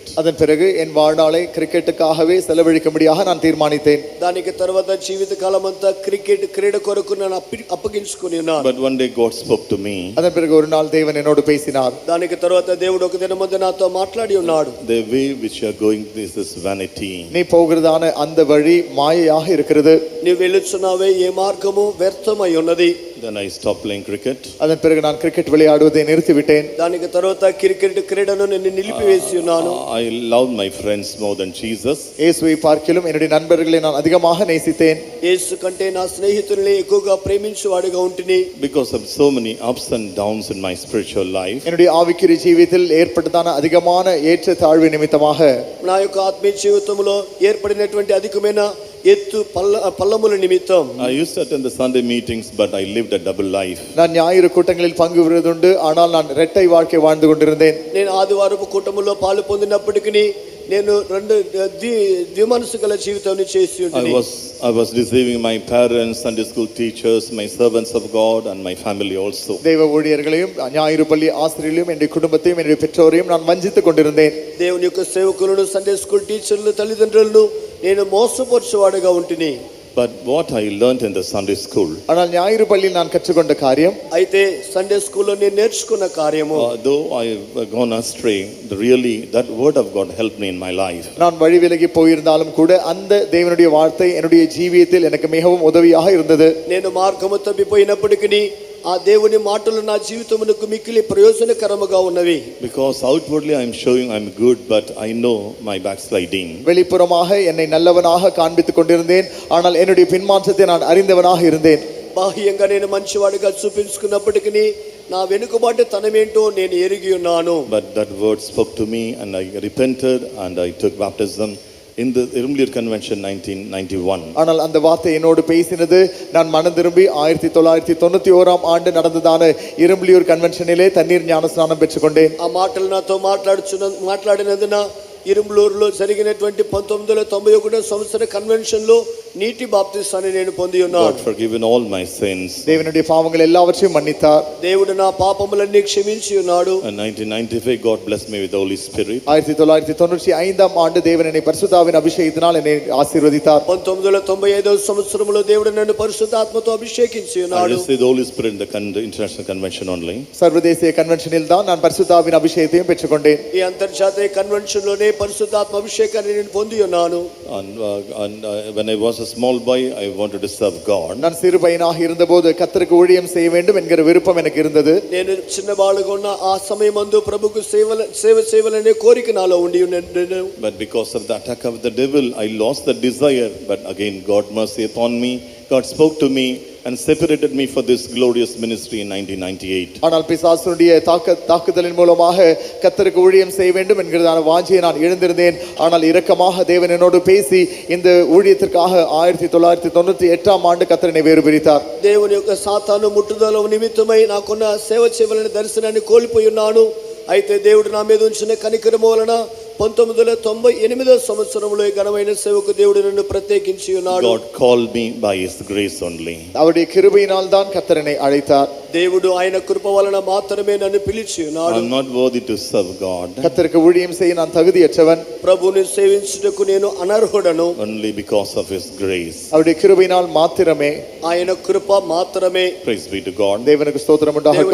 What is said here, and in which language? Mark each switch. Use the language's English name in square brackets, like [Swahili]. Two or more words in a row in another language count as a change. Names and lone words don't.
[Tamil] அதன் பிறகு என் வாழ்நாளை கிரிக்கெட்டுக்காகவே செலவழிக்கும்படியாக நான் தீர்மானித்தேன். [Telugu] దానికి తర్వాత జీవిత కాలం అంతా క్రికెట్ క్రీడ కొరకు నేను అప్పగించుకొని ఉన్నాను. [English] But one day God spoke to me. [Tamil] அதன் பிறகு ஒரு நாள் தேவன் என்னோடு பேசினார். [Telugu] దానికి తర్వాత దేవుడు ఒక దినం ముందు నాతో మాట్లాడి ఉన్నాడు. [English] The way which you are going, this is vanity. [Tamil] நீ போகிறதான அந்த வழி மாயையாக இருக்கிறது. [Telugu] నీవు వెళ్ళుచున్నావే ఏ మార్గము వ్యర్థమై ఉన్నది. [English] Then I stopped playing cricket. [Tamil] அதன் பிறகு நான் கிரிக்கெட் விளையாடுவதை நிறுத்திவிட்டேன். [Telugu] దానికి తర్వాత క్రికెట్ క్రీడను నేను నిలిపివేసి ఉన్నాను. [English] I love my friends more than Jesus. [Tamil] இயேசுவை பார்க்கிலும் என்னுடைய நண்பர்களை நான் அதிகமாக நேசித்தேன். [Telugu] యేసు కంటే నా స్నేహితుల్ని ఎక్కువగా ప్రేమించువాడిగా ఉంటిని. [English] Because of so many ups and downs in my spiritual life. [Tamil] என்னுடைய ஆவிக்குரிய ஜீவிதத்தில் ஏற்பட்டதான அதிகமான ஏற்ற தாழ்வு நிமித்தமாக [Telugu] నా యొక్క ఆత్మీయ జీవితంలో ఏర్పడినటువంటి అధికమైన ఎత్తు పల్లముల నిమిత్తం [English] I used to attend the Sunday meetings, but I lived a double life. [Tamil] நான் ஞாயிறு கூட்டங்களில் பங்கு பெறுவதுண்டு, ஆனால் நான் இரட்டை வாழ்க்கை வாழ்ந்து கொண்டிருந்தேன். [Telugu] నేను ఆదివారపు కూటములో పాలు పొందినప్పటికీ నేను రెండు ద్విమనసు గల జీవితాన్ని చేసి ఉంటిని. [English] I was deceiving my parents, Sunday school teachers, my servants of God, and my family also. [Tamil] தேவ ஊழியர்களையும் ஞாயிறு பள்ளி ஆசிரியர்களையும் என்னுடைய குடும்பத்தையும் என்னுடைய பெற்றோரையும் நான் வஞ்சித்துக் கொண்டிருந்தேன். [Telugu] దేవుని యొక్క సేవకులను [English] Sunday school teachers [Telugu] తల్లిదండ్రులను నేను మోసపరచువాడిగా ఉంటిని. [English] But what I learned in the Sunday school, [Tamil] ஆனால் ஞாயிறு பள்ளியில் நான் கற்றுக்கொண்ட காரியம், [Telugu] అయితే [English] Sunday school [Telugu] నేను నేర్చుకున్న కార్యము, [English] though I have gone astray, really that word of God helped me in my life. [Tamil] நான் வழி விலகி போயிருந்தாலும் கூட அந்த தேவனுடைய வார்த்தை என்னுடைய ஜீவியத்தில் எனக்கு மிகவும் உதவியாக இருந்தது. [Telugu] నేను మార్గము తప్పిపోయినప్పటికీ ఆ దేవుని మాటలు నా జీవితమునకు మిక్కిలి ప్రయోజనకరముగా ఉన్నవి. [English] Because outwardly I am showing I am good, but I know my backsliding. [Tamil] வெளிப்புறமாக என்னை நல்லவனாக காண்பித்துக் கொண்டிருந்தேன், ஆனால் என்னுடைய பின்மாற்றத்தை நான் அறிந்தவனாக இருந்தேன். [Telugu] బాహ్యంగా నేను మంచివాడిగా చూపించుకున్నప్పటికీ నా వెనుకబాటు తనమేంటో నేను ఎరిగి ఉన్నాను. [English] But that word spoke to me, and I repented and I took baptism in the Irumliyur Convention 1991. [Tamil] ஆனால் அந்த வார்த்தை என்னோடு பேசினது. நான் மனம் திரும்பி 1991ஆம் ஆண்டு நடந்ததான இரும்புலியூர் கன்வென்ஷனிலே தண்ணீர் ஞானஸ்நானம் பெற்றுக்கொண்டேன். [Telugu] ఆ మాటలు నాతో మాట్లాడినందున ఇరుంబ్లూరులో జరిగినటువంటి 1991 సంవత్సర కన్వెన్షన్ లో నీటి బాప్తిసాన్ని నేను పొంది ఉన్నాను. [English] God forgiven all my sins. [Tamil] தேவனுடைய பாவங்கள் எல்லாவற்றையும் மன்னித்தார். [Telugu] దేవుడు నా పాపములన్నీ క్షమించి ఉన్నాడు. [English] In 1995 God blessed me with the Holy Spirit. [Tamil] 1995ஆம் ஆண்டு தேவன் என்னை பரிசுத்தாவின் அபிஷேகத்தினால் என்னை ஆசீர்வதித்தார். [Telugu] 1995 సంవత్సరంలో దేవుడు నన్ను పరిశుద్ధాత్మతో అభిషేకించి [English] I [Telugu] ఉన్నాడు. [English] received the Holy Spirit in the International Convention only. [Tamil] சர்வதேசிய கன்வென்ஷனில் தான் நான் பரிசுத்தாவின் அபிஷேகத்தையும் பெற்றுக்கொண்டேன். [Telugu] ఈ అంతర్జాతీయ కన్వెన్షన్ లోనే పరిశుద్ధాత్మ అభిషేకాన్ని నేను పొంది ఉన్నాను. [English] And when I was a small boy, I wanted to serve God. [Tamil] நான் சிறு பையனாக இருந்தபோது கர்த்தருக்கு ஊழியம் செய்ய வேண்டும் என்கிற விருப்பம் எனக்கு இருந்தது. [Telugu] నేను చిన్నవాడుగా ఉన్న ఆ సమయమందు ప్రభువుకు సేవ చేయాలనే కోరిక నాలో ఉండి ఉన్నది. [English] But because of the attack of the devil, I lost the desire. But again, God mercy upon me. God spoke to me and separated me for this glorious ministry in 1998. [Tamil] ஆனால் பிசாசுடைய தாக்குதலின் மூலமாக கர்த்தருக்கு ஊழியம் செய்ய வேண்டும் என்கிறதான வாஞ்சையை நான் இழந்திருந்தேன். ஆனால் இரக்கமாக தேவன் என்னோடு பேசி இந்த ஊழியத்திற்காக 1998ஆம் ஆண்டு கர்த்தர் என்னை வேறு பிரித்தார். [Telugu] దేవుని యొక్క సాతాను ముట్టుదల నిమిత్తమై నాకున్న సేవ చేయవలన దర్శనాన్ని కోల్పోయి ఉన్నాను. అయితే దేవుడు నా మీద ఉంచిన కనికరము వలన 1998 సంవత్సరంలో ఈ ఘనమైన సేవకు దేవుడు నన్ను ప్రత్యేకించి ఉన్నాడు. [English] God called me by His grace only. [Tamil] அவருடைய கிருபையினால் தான் கர்த்தர் என்னை அழைத்தார். [Telugu] దేవుడు ఆయన కృప వలన మాత్రమే నన్ను పిలిచి ఉన్నాడు. [English] I am not worthy to serve God. [Tamil] கர்த்தருக்கு ஊழியம் செய்ய நான் தகுதியற்றவன். [Telugu] ప్రభువుని సేవించుటకు నేను అనర్హుడను. [English] Only because of His grace. [Tamil] அவருடைய கிருபையினால் மாத்திரமே. [Telugu] ఆయన కృప మాత్రమే. [English] Praise be to God. [Tamil] தேவனுக்கு ஸ்தோத்திரம் உண்டாகட்டும்.